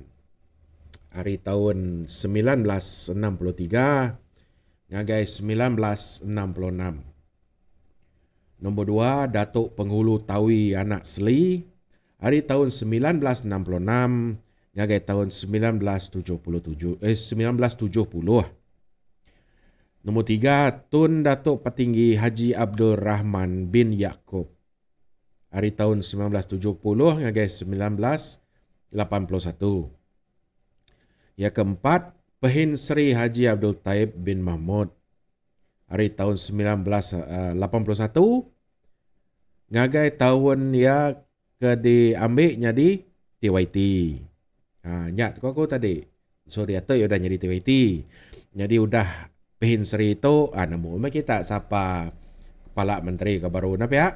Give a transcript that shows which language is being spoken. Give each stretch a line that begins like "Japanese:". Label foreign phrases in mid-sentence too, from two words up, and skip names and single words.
Iban: Hari tahun 1963 ngagai 1966. Nombor 2, Datuk Penghulu Tawi anak Seli. Hari tahun 1966 ngagai tahun 1970. Nombor 3, Tun Datuk Petinggi Haji Abdul Rahman bin Yaakob. Hari tahun 1970 ngagai 1981. Yang keempat, Pehin Sri Haji Abdul Taib bin Mahmud. Hari tahun 1981 ngagai tahun ya ke diambilnya di TYT. Nyak aku tadi. So dia tu udah jadi TYT. Jadi udah Pehin Sri itu namu kita sapa kepala menteri ke baru na pihak.